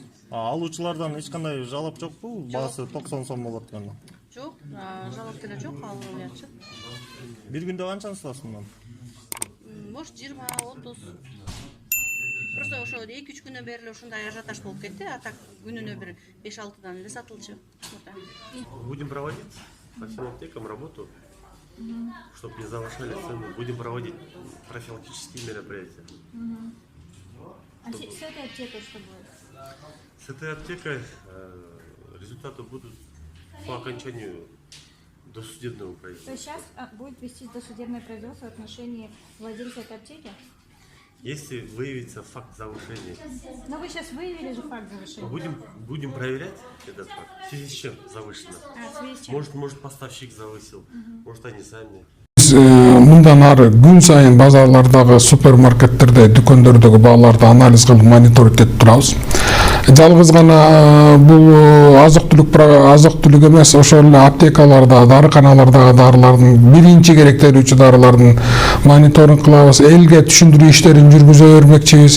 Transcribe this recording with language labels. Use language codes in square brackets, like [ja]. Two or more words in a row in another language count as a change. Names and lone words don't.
[ky] Алуучулардан эч кандай жалап жокпу? Баасы 90 сом болот дегенде. Жок, жалап деле жок, ал уятчы. Бир күндө канчаны сатасыз мындан? [ru] Может 20-30. [ky] Просто ошо 2-3 күнөн бери эле ушундай ажиотаж болуп кетти, а так күнүнө бир 5-6дан эле сатылчу. [ru] Будем проводить по всем аптекам работу, чтобы не завышали цены. Будем проводить профилактические мероприятия. А с этой аптекой что будет? С этой аптекой результаты будут по окончанию досудебного То производства. есть сейчас будет вести досудебное производство в отношении владельца этой аптеки? Если выявится факт завышения, Но вы сейчас выявили же факт завышения. будем проверять этот факт. В связи с чем завышено? В связи с чем? Может поставщик завысил, может они сами. [ky] мындан ары күн сайын базарлардагы, супермаркеттерде, дүкөндөрдөгү бааларды анализ кылып мониторинг этип турабыз. Жалгыз гана бул азык-түлүк эмес, ошол эле аптекаларда, дарыканалардагы дарылардын, биринчи керектелүүчү дарылардын мониторинг кылабыз, элге түшүндүрүү иштерин жүргүзө бермекчибиз.